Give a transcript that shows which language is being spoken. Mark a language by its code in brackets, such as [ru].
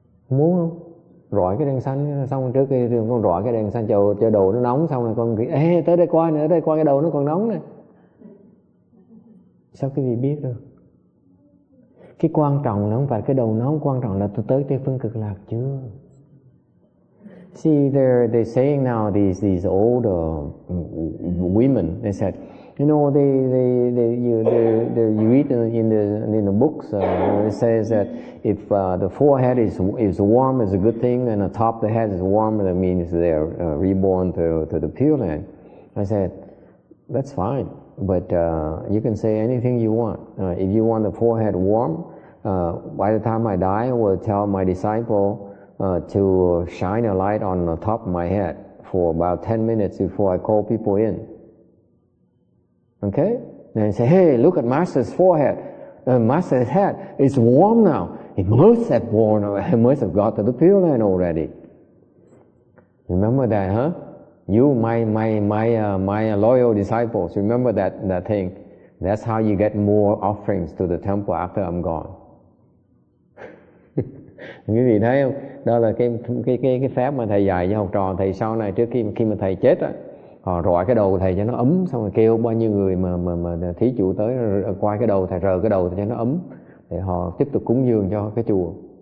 [vi] Muốn không? Rọi cái đèn xanh xong trước khi con rọi cái đèn xanh chờ đầu nó nóng xong rồi con nghĩ ê tới đây qua nữa, đây qua cái đầu nó còn nóng này. Sao cái gì biết được? Cái quan trọng là không phải cái đầu nóng, quan trọng là tôi tới Tây Phương Cực Lạc chưa? [en] See, they're saying now these old women. They said, you know, you read in the books. It says that if the forehead is warm, it's a good thing, and the top of the head is warm, that means they're reborn to the Pure Land. I said, that's fine, but you can say anything you want. If you want the forehead warm, by the time I die, I will tell my disciple to shine a light on the top of my head for about 10 minutes before I call people in. Okay? Then I say, hey, look at Master's forehead. Master's head is warm now. He must have got to the Pure Land already. Remember that, huh? You, my loyal disciples, remember that thing. That's how you get more offerings to the temple after I'm gone. [vi] Quý vị thấy không? Đó là cái phép mà thầy dạy cho học trò thầy sau này, trước khi mà thầy chết á, họ rọi cái đầu thầy cho nó ấm, xong rồi kêu bao nhiêu người mà thí chủ tới qua cái đầu thầy, rờ cái đầu thầy cho nó ấm để họ tiếp tục cúng dường cho cái chùa.